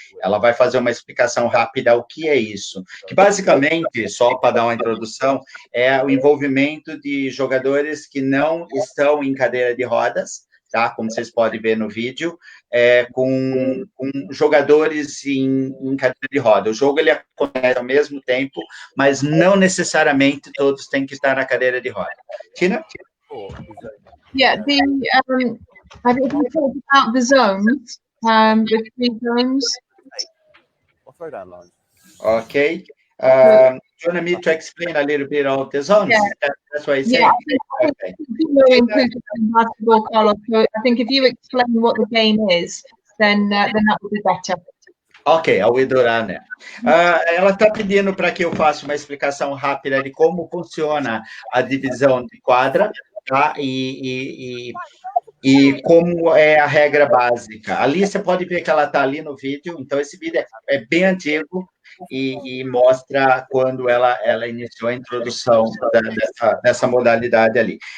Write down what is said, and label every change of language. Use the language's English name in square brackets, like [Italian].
[Portuguese] Ela vai fazer uma explicação rápida o que é isso, que basicamente, só para dar uma introdução, o envolvimento de jogadores que não estão em cadeira de rodas, tá? Como vocês podem ver no vídeo, com jogadores em cadeira de roda. O jogo ele acontece ao mesmo tempo, mas não necessariamente todos têm que estar na cadeira de roda. Tina? [English] Yeah, have you talked about the zones, the 3 zones? Ok. you want me to explain a little bit of the zones? Yeah. That's what I say. Yeah, I think inclusion in basketball, Carlos. So I think if you explain what the game is, then that would be better. [Portuguese] Ok, a Widorá, né? Ela está pedindo para que eu faça uma explicação rápida de como funciona a divisão de quadra, tá? E como é a regra básica. Ali você pode ver que ela está ali no vídeo, então esse vídeo é bem antigo e mostra quando ela iniciou a introdução dessa modalidade ali.